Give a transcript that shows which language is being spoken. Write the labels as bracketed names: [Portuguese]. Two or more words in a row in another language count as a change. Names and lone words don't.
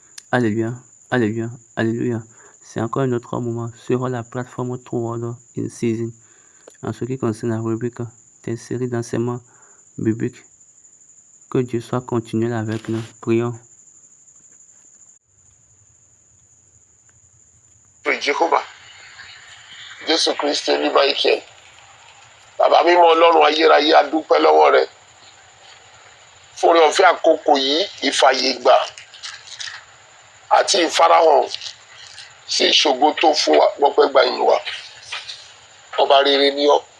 [French] Alléluia, Alléluia, Alléluia. C'est encore un autre moment sur la plateforme True Word in Season en ce qui concerne la rubrique des séries d'enseignements bibliques. Que Dieu soit continuel avec nous. Prions. [Yoruba] Jehovah Jésù Kristi ní Michael bàbá mímọ́ Ọlọ́run ayérayé a dúpẹ́ lọ́wọ́ rẹ fún oore ọ̀fẹ́ àkókò yìí ìfàyègbà àti ìfarahàn sí ìṣògo tó fún wa gbọ́pẹ́ gba ìyìn wa ọba rere ni ọ́